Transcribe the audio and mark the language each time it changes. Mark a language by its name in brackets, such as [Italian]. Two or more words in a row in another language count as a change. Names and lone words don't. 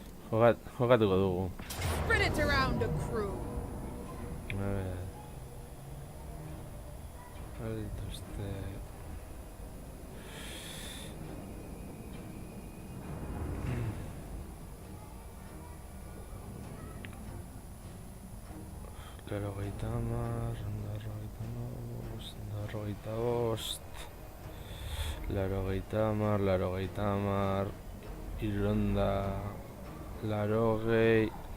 [Basque] Jokatuko dugu. [English] Spread it around the crew. [Spanish] A ver. [Basque] Dituzte. Laurogeita hamar, laurogeita bost, laurogeita hamar, hirurehunda laurogei.